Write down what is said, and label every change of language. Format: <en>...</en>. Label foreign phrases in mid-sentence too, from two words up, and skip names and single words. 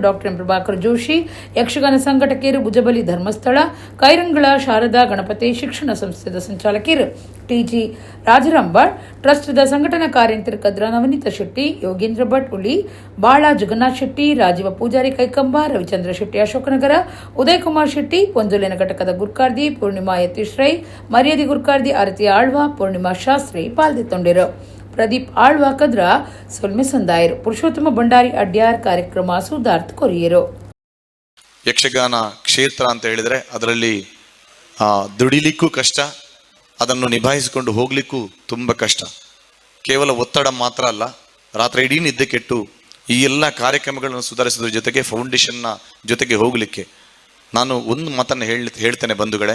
<tcy>ಡಾಕ್ಟರ್ ಪ್ರಭಾಕರ್ ಜೋಶಿ, ಯಕ್ಷಗಾನ ಸಂಘಟಕರು ಭುಜಬಲಿ ಧರ್ಮಸ್ಥಳ, ಕೈರಂಗಳ ಶಾರದಾ ಗಣಪತಿ ಶಿಕ್ಷಣ ಸಂಸ್ಥೆದ ಸಂಚಾಲಕರು ಟಿಜಿ ರಾಜರಾಂಬಾಳ್, ಟ್ರಸ್ಟ್ದ ಸಂಘಟನಾ ಕಾರ್ಯಂತರ ಕದ್ರ ನವನೀತ ಶೆಟ್ಟಿ, ಯೋಗೇಂದ್ರ ಭಟ್ ಉಳಿ, ಬಾಳ ಜಗನ್ನಾಥ್ ಶೆಟ್ಟಿ, ರಾಜೀವ ಪೂಜಾರಿ ಕೈಕಂಬ, ರವಿಚಂದ್ರ ಶೆಟ್ಟಿ ಅಶೋಕನಗರ, ಉದಯ್ ಕುಮಾರ್ ಶೆಟ್ಟಿ, ಪೊಂಜುಲಿನ ಘಟಕದ ಗುರ್ಕಾರ್ದಿ ಪೂರ್ಣಿಮಾ ಯತೀಶ್ ರೈ, ಮರ್ಯಾದೆ ಗುರ್ಕಾರ್ದಿ ಆರತಿ ಆಳ್ವ, ಪೂರ್ಣಿಮಾ ಶಾಸ್ತ್ರಿ ಪಾಲ್ದೆತ್ತೊಂಡಿರು. ಪ್ರದೀಪ್ ಆಳ್ವ ಕದ್ರ ಸೊಲ್ಮೆ ಸಂದಾಯರು, ಪುರುಷೋತ್ತಮ ಭಂಡಾರಿ ಅಡ್ಯಾರ್ ಕಾರ್ಯಕ್ರಮ ಸುಧಾರ್ಥ ಕೊರಿಯರು.</tcy> <kn>ಯಕ್ಷಗಾನ ಕ್ಷೇತ್ರ ಅಂತ ಹೇಳಿದ್ರೆ ಅದರಲ್ಲಿ ದುಡಿಲಿಕ್ಕೂ ಕಷ್ಟ, ಅದನ್ನು ನಿಭಾಯಿಸಿಕೊಂಡು ಹೋಗ್ಲಿಕ್ಕೂ ತುಂಬ ಕಷ್ಟ. ಕೇವಲ ಒತ್ತಡ ಮಾತ್ರ ಅಲ್ಲ, ರಾತ್ರಿ ಇಡೀ ನಿದ್ದೆ ಕೆಟ್ಟು ಈ ಎಲ್ಲ ಕಾರ್ಯಕ್ರಮಗಳನ್ನು ಸುಧಾರಿಸೋದ್ರ ಜೊತೆಗೆ ಫೌಂಡೇಶನ್ನ ಜೊತೆಗೆ ಹೋಗಲಿಕ್ಕೆ ನಾನು ಒಂದು ಮಾತನ್ನು ಹೇಳ್ತೇನೆ ಬಂಧುಗಳೇ.</kn>